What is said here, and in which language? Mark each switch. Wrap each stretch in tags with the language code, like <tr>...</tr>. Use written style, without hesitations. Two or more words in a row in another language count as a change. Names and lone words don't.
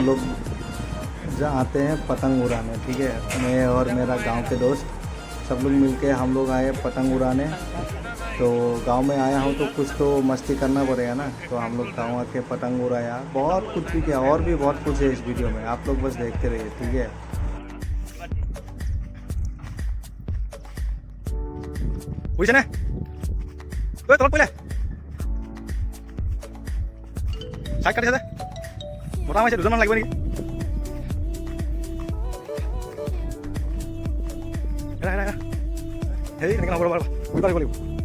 <hi>लोग आते हैं पतंग उड़ाने, ठीक है। मैं और मेरा गांव के दोस्त सब लोग मिलके हम लोग आए पतंग उड़ाने। तो गांव में आया हूँ तो कुछ तो मस्ती करना पड़ेगा ना, तो हम लोग गाँव आके पतंग उड़ाया, बहुत कुछ भी किया, और भी बहुत कुछ है इस वीडियो में, आप लोग बस देखते रहिए, ठीक है।</hi> <as>বুজিছেনে ঐ তলত পৰিলে চাইড কাটিছে যে বতাহ মাৰিছে, দুজনমান লাগিব নেকি? এৰা এৰা এৰা হেৰি এনেকৈ নহ'ব, ৰ'বা ঘূৰি পাৰিব লাগিব।</as>